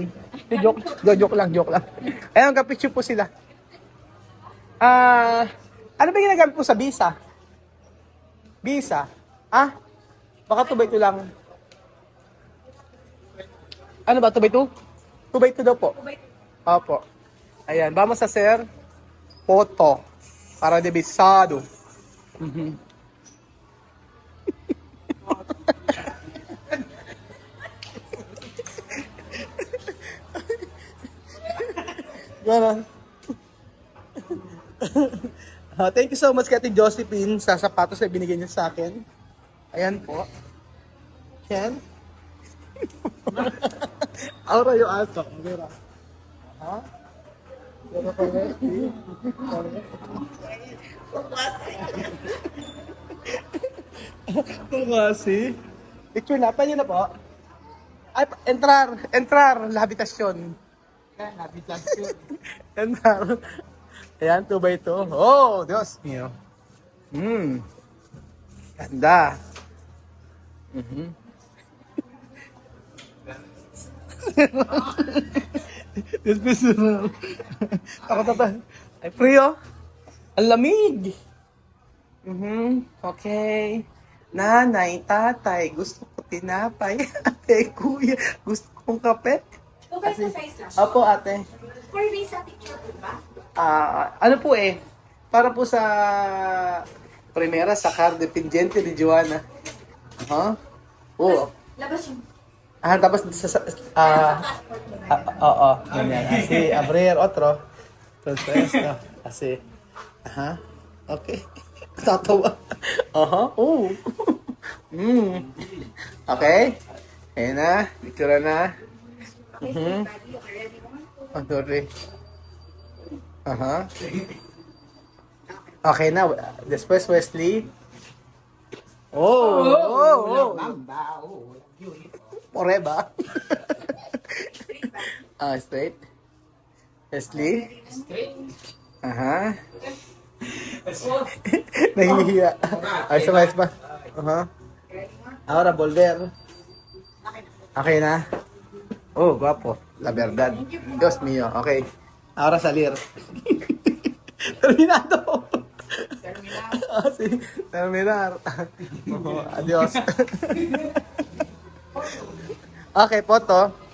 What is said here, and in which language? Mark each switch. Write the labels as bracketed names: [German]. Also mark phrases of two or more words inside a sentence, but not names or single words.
[Filipino] Joke lang. Ayan, kapicture po sila. Ano ba ginagamit po sa visa? Visa? Baka 2x2 lang. Ano ba, 2x2? 2x2 daw po. Opo. Ayan, [Spanish] vamos a hacer foto para de visado. [Filipino] Ganon. [English] Thank you so much [Filipino] kay Ate Josephine sa sapatos na binigay niya sa akin. Ayan po. Yan. [Spanish] Ahora yo alto. Mira. [Filipino] Aha. Pero pa rin. Pumasi. Picture na. Pwede na po. Ay, [Spanish] entrar. La habitasyon. [Filipino] Entrar. Ayan, 2x2. [Spanish] Oh, Dios mío. [Filipino] Ganda. Personal. Ako ay, frio. Ang lamig. Okay. Nanay, tatay, gusto ko tinapay. Ate, kuya, gusto kong kape. Okay, sa size lang. Opo, ate. [English] For visa picture [Filipino] po ba? Ano po para po sa primera sa card dependiente ni Joanna. Oo. Labas yung Tapos passport mo ba? oo, ganyan. [Spanish] Así, abrir otro. Entonces, así. [Filipino] Okay. Tatawa. Oh. Okay. Ayan na, picture na. [English] Okay, so buddy, okay, ready mo? [Filipino] Sorry. Okay na. [Spanish] Después, Wesley. Oh. [English] Forever. Straight. [Filipino] Wesley. Nahihiya. Ay, sabay pa. [Spanish] Ahora volver. [Filipino] Okay na? [Spanish] Oh, guapo. La verdad. Dios mío. Okay. Ahora salir. Terminado. Ah, sí. Terminar. Oh, adios. Okay, foto.